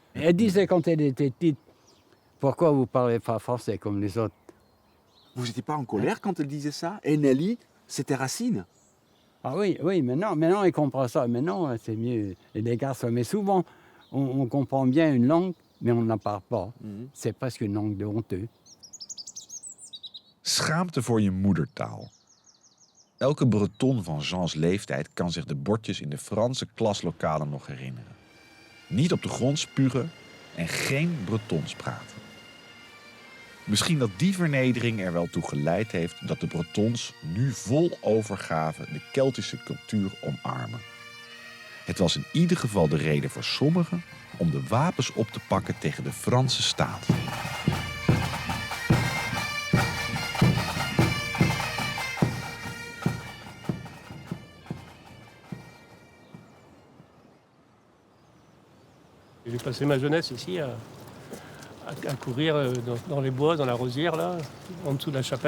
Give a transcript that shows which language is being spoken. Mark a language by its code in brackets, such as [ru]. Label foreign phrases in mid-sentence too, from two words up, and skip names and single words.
[fr] Elle disait quand elle était petite, pourquoi vous ne parlez pas français comme les autres? Vous n'étiez pas en colère quand elle disait ça? Et Nelly, c'était Racine? Ah oui, maintenant il comprend ça. Maintenant, c'est mieux, les garçons. Mais souvent, on comprend bien une langue, mais on n'en parle pas. C'est presque une langue de honteux. [nl] Schaamte voor je moedertaal. Elke Breton van Jeans leeftijd kan zich de bordjes in de Franse klaslokalen nog herinneren. Niet op de grond spugen en geen Bretons praten. Misschien dat die vernedering er wel toe geleid heeft dat de Bretons nu vol overgave de Keltische cultuur omarmen. Het was in ieder geval de reden voor sommigen om de wapens op te pakken tegen de Franse staat. [fr] J'ai passé ma jeunesse ici à courir dans les bois, dans la rosière, là, en dessous de la chapelle.